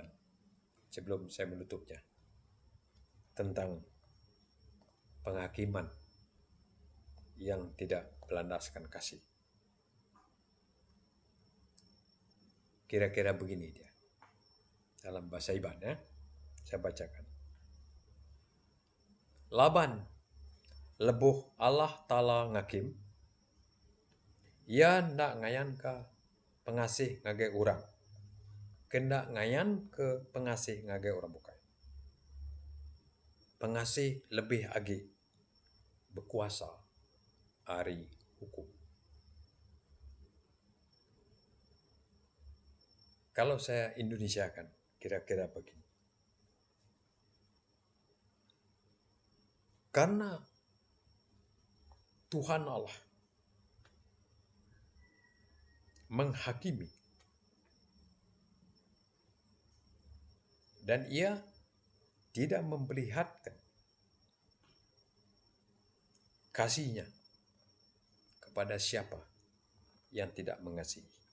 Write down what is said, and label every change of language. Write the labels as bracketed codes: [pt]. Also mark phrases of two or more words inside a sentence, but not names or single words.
[id] Sebelum saya menutupnya. Tentang penghakiman yang tidak berlandaskan kasih. Kira-kira begini dia. Dalam bahasa Iban ya. Saya bacakan. [iba] Laban lebuh Allah Ta'ala ngakim. Ia ndak ngayan ke pengasih ngage orang. Kendak ngayan ke pengasih ngage orang bukan. Pengasih lebih agi berkuasa hari hukum. [id] Kalau saya Indonesiakan, kira-kira begini. Karena Tuhan Allah menghakimi dan ia tidak memperlihatkan kasihnya kepada siapa yang tidak mengasihi.